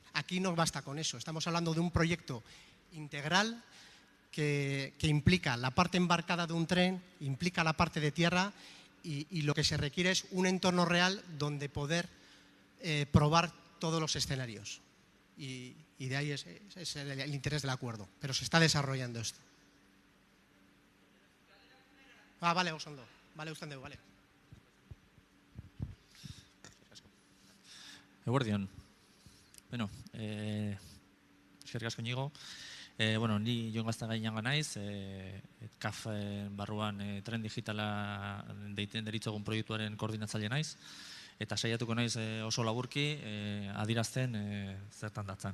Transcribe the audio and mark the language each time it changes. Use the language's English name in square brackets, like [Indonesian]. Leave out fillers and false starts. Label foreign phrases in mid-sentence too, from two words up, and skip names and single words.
[Spanish] Aquí no basta con eso, estamos hablando de un proyecto integral que implica la parte embarcada de un tren, implica la parte de tierra y lo que se requiere es un entorno real donde poder probar todos los escenarios. Y de ahí es el interés del acuerdo, pero se está desarrollando esto. Vale, Osondo, vale, Ustandeu, vale. [Basque] Eguerdion. Bueno, eskerrik asko Inigo. Ni Jon Gaztagaiñaga naiz, CAF barruan tren digitala deiten deritzogun proiektuaren koordinatzaile naiz, eta saiatuko naiz oso laburki adierazten zertan datzan.